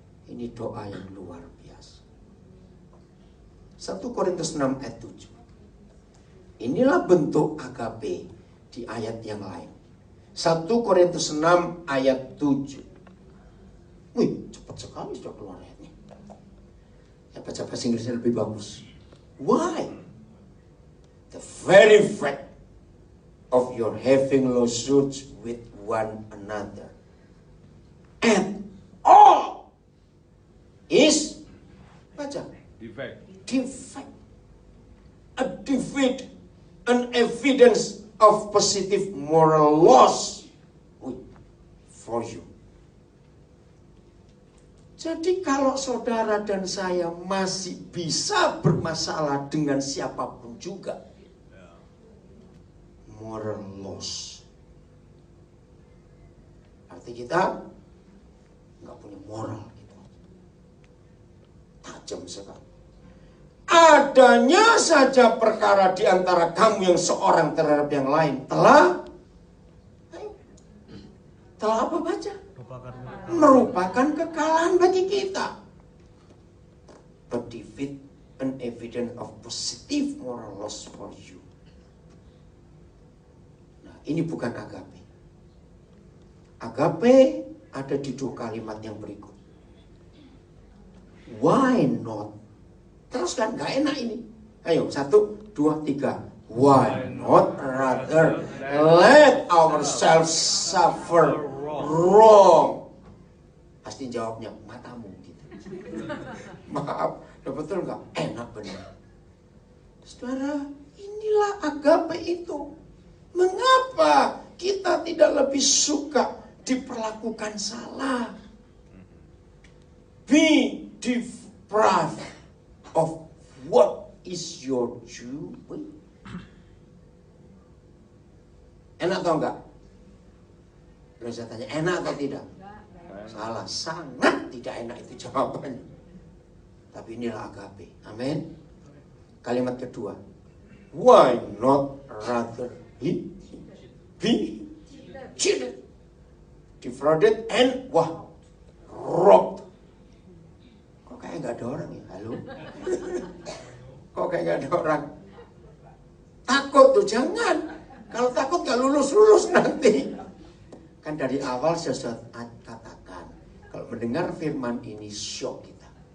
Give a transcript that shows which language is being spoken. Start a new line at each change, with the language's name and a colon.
Indonesian: Ini doa yang luar biasa. 1 Korintus 6 ayat 7. Inilah bentuk agape di ayat yang lain. 1 Korintus 6 ayat 7. Wih, cepat sekali sudah keluar ayatnya. Ya, baca bahasa Inggrisnya lebih bagus.
English: Why? The very fact of your having lawsuits with one another and all is
Indonesian: baca
English: defect, a defeat, an evidence of positive moral loss for you.
Indonesian: Jadi kalau saudara dan saya masih bisa bermasalah dengan siapapun juga, moral loss, arti kita nggak punya moral gitu. Tajam sekali. Adanya saja perkara di antara kamu yang seorang terhadap yang lain telah apa baca? Merupakan kekalahan bagi kita.
English: But defeat an evidence of positive moral loss for you.
Indonesian: Ini bukan agape. Agape ada di 2 kalimat yang berikut.
English: Why not?
Indonesian: Terus kan gak enak ini. Ayo 1, 2, 3.
English: Why not rather let ourselves suffer wrong?
Indonesian: Pasti jawabnya matamu gitu. Maaf, betul gak? Enak benar. Saudara, inilah agape itu. Mengapa kita tidak lebih suka diperlakukan salah?
English: Be deprived of what is your due.
Indonesian: Enak atau enggak? Kalau saya tanya enak atau tidak? Salah, sangat tidak enak itu jawabannya. Tapi inilah agape. Amin. Kalimat kedua.
English: Why not rather be cheated, defrauded, and robbed.
Indonesian: Kok kayak nggak ada orang ya? Halo? Kok kayak nggak ada orang? Takut tuh, jangan. Kalau takut nggak lulus nanti. Kan dari awal saya sudah katakan, kalau mendengar firman ini shock kita.